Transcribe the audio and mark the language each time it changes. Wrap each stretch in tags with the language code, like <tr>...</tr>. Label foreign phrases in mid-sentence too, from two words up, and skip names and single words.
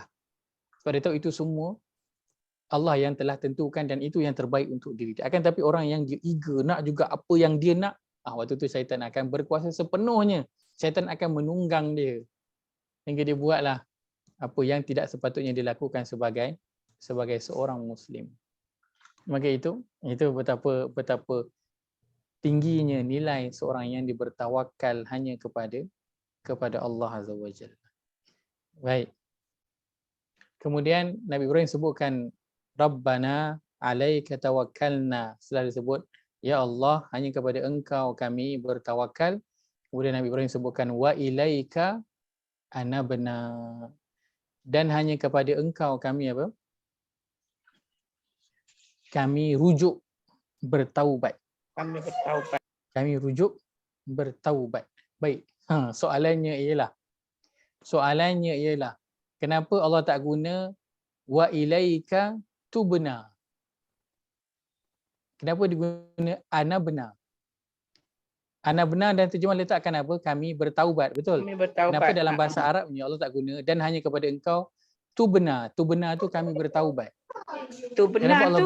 <ms>Sebab dia tahu itu semua Allah yang telah tentukan dan itu yang terbaik untuk diri dia. Akan tapi orang yang dia eager nak juga apa yang dia nak, waktu tu syaitan akan berkuasa sepenuhnya. Syaitan akan menunggang dia hingga dia buatlah apa yang tidak sepatutnya dilakukan sebagai seorang Muslim. Maka itu betapa tingginya nilai seorang yang bertawakal hanya kepada Allah</ms> <ar>عز وجل.</ar> <ms>Baik. Kemudian Nabi Ibrahim sebutkan</ms> <ar>ربنا عليك توكلنا.</ar> <ms>Setelah disebut ya Allah, hanya kepada Engkau kami bertawakal. Kemudian Nabi Ibrahim sebutkan</ms> <ar>وإليك أنبنا.</ar> <ms>Dan hanya kepada Engkau kami apa? Kami rujuk bertaubat. Kami rujuk bertaubat. Baik. Soalannya ialah kenapa Allah tak guna</ms> <ar>وإليك تبنا?</ar> <ms>Kenapa diguna anabna? Anabna dan terjemah letakkan apa? Kami bertaubat, betul? Kami bertaubat. Kenapa dalam bahasa Arabnya Allah tak guna dan hanya kepada engkau tubna? Tubna tu kami bertaubat. Tu Kenapa benar Allah</ms>